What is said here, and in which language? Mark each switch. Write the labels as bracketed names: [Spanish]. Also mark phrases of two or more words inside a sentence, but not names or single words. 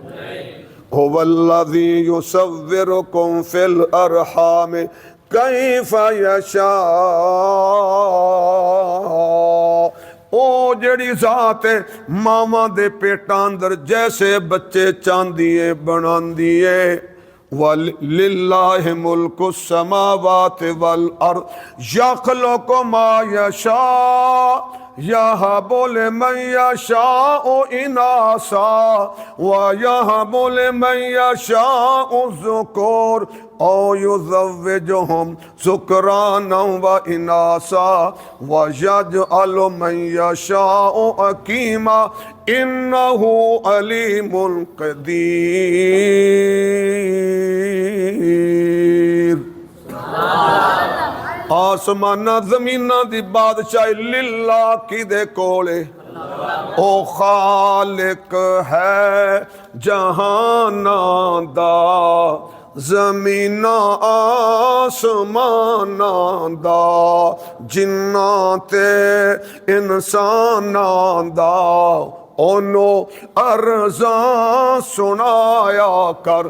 [Arabic] هو الذي يصوركم في الأرحام كيف يشاء. [Punjabi] او جیڑی ذات ہے ماواں دے پیٹاں اندر جیسے بچے چاندی ہے بناندی ہے. [Arabic] ولله ملك السماوات والأرض يخلق ما يشاء يهب لمن يشاء إناثا ويهب لمن يشاء الذكور أو يزوجهم ذكرانا وإناثا ويجعل من يشاء عقيما إنه عليم قدير. [Punjabi] اسماناں زمیناں دی بادشاہی للہ کدے کولے او خالق ہے جہاناں دا زمیناں اسماناں دا جناں تے انساناں دا اونوں عرضاں سنایا کر.